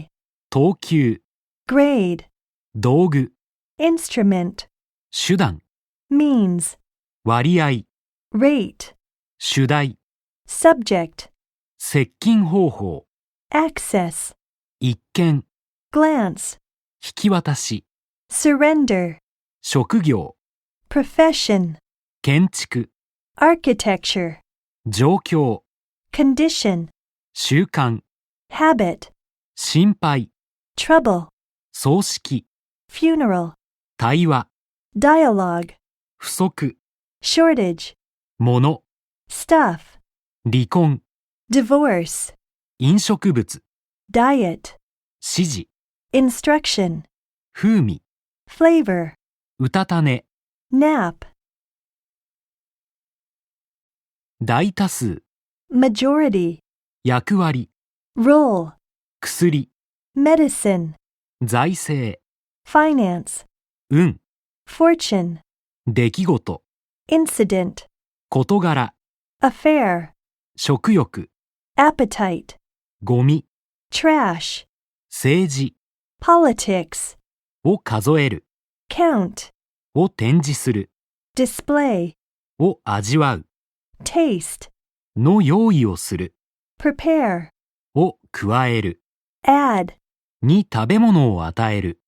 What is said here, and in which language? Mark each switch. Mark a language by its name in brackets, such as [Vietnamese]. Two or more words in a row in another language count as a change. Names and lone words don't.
[Japanese] 等級、 [English] Grade [Japanese] 道具、 [English] Instrument [Japanese] 手段、 [English] Means [Japanese] 割合、 [English] Rate [Japanese] 主題、 [English] Subject [Japanese] 接近方法、 [English] Access [Japanese] 一見、 [English] Glance [Japanese] 引き渡し、 [English] Surrender [Japanese] 職業、 [English] Profession [Japanese] 建築、 [English] Architecture [Japanese] 状況、 [English] Condition [Japanese] 習慣、 [English] Habit [Japanese] 心配、 [English] Trouble [Japanese] 葬式、 [English] Funeral [Japanese] 対話、 [English] Dialogue [Japanese] 不足、 [English] Shortage [Japanese] もの、 [English] Stuff [Japanese] 離婚、 [English] Divorce [Japanese] 飲食物、 [English] Diet [Japanese] 指示、 [English] Instruction [Japanese] 風味、 [English] Flavor [Japanese] うたた寝、 [English] Nap [Japanese] 大多数、 [English] Majority [Japanese] 役割、 [English] Role [Japanese] 薬、 [English] Medicine [Japanese] 財政、 [English] Finance [Japanese] 運、 [English] Fortune [Japanese] 出来事、 [English] Incident [Japanese] 事柄、 [English] Affair [Japanese] 食欲、 [English] Appetite [Japanese] ゴミ、 [English] Trash [Japanese] 政治 [English] Politics [Japanese] を数える、 [English] Count [Japanese] を展示する、 [English] Display [Japanese] を味わう、 [English] Taste [Japanese] の用意をする、 [English] Prepare [Japanese] を加える、 [English] Add [Japanese] に食べ物を与える、